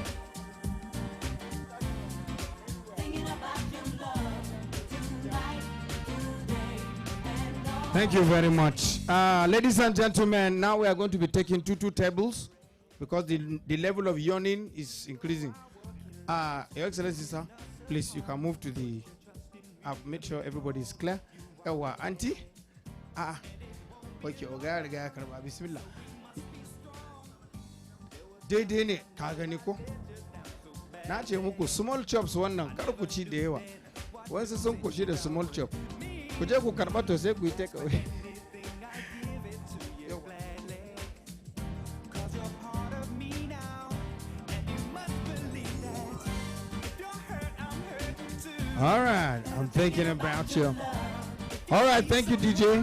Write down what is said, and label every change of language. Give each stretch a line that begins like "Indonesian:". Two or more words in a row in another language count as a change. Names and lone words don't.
English: Thinking about your love tonight, today, and all. Thank you very much. Ladies and gentlemen, now we are going to be taking two tables because the level of yawning is increasing. Your Excellency, sir, please, you can move to the... I've made sure everybody is clear. Ewa, auntie.
Hausa: Okay, oga karba bismillah. Daidai ne ka gani ko? Na ce muku
English: small chops
Hausa: wannan kar ku ci da yawa. Wasu sun koshi da
English: small chop.
Hausa: Ku je ku karba to sai ku yi
English: take away. All right, I'm thinking about you. All right, thank you, DJ.